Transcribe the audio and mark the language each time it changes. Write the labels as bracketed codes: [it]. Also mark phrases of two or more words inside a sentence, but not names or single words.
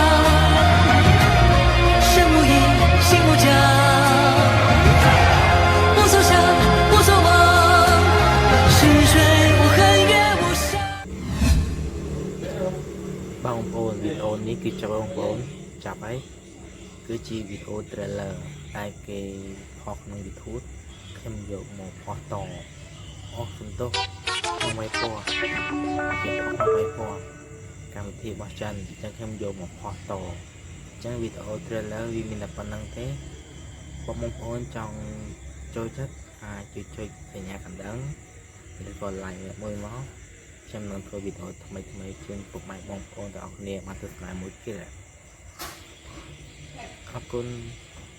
[zh] 身无影，心无疆，无所想，无所望，是水无痕，月无声。 [km] បងប្អូនវីដេអូនេះគឺចាប់បងប្អូនចាប់ហើយគឺជាវីដេអូ trailer ដែលគេផុសក្នុង YouTube ខ្ញុំយកមកផុសតអូសំទោសក្នុងវាយពណ៌គេផុសក្នុងវាយពណ៌កម្មវិធីរបស់ចិនអញ្ចឹងខ្ញុំយកមកផុសតអញ្ចឹងវីដេអូ trailer វាមានតែប៉ុណ្្នឹងទេបងប្អូនចង់ចូលចិត្តអាចចុចសញ្ញាកណ្ដឹងឬក៏ like មួយមកខ្ញុំនឹងធ្វើវីដេអូថ្មីជូនពុកម៉ែបងប្អូនទាំងអស់គ្នាបានទស្សនាមួយទៀតអរគុណ